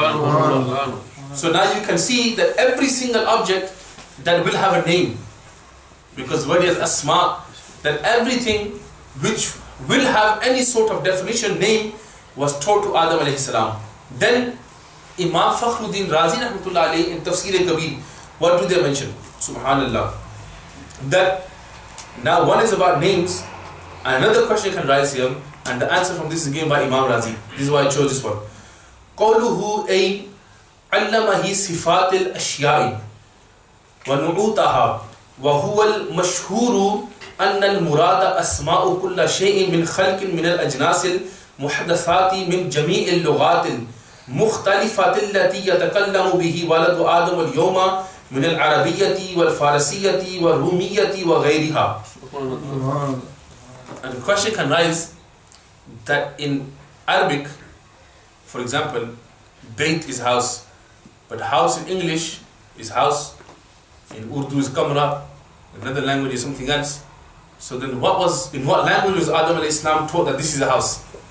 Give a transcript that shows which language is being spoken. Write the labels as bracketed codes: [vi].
[en] So now you can see that every single object that will have a name, because word is asma, that everything which will have any sort of definition, name, was taught to Adam alayhi salam. Then Imam Fakhruddin Razi rahmatullah alayhi in Tafsir Kabir, what do they mention? Subhanallah. That now one is about names, and another question can rise here, And the answer from this is given by Imam Razi. This is why I chose this one. [ar] قوله أي علمه صفات الأشياء ونعوتها وهو المشهور أن المراد أسماء كل شيء من خلق من الأجناس المحدثات من جميع اللغات المختلفة التي يتكلم به ولد آدم اليوم من العربية والفارسية والرومية وغيرها. [en] And the question can rise that in Arabic, for example, Bait is house, but house in English is house, in Urdu is kamra, in another language is something else. So then in what language was Adam alayhi salam taught that this is a house?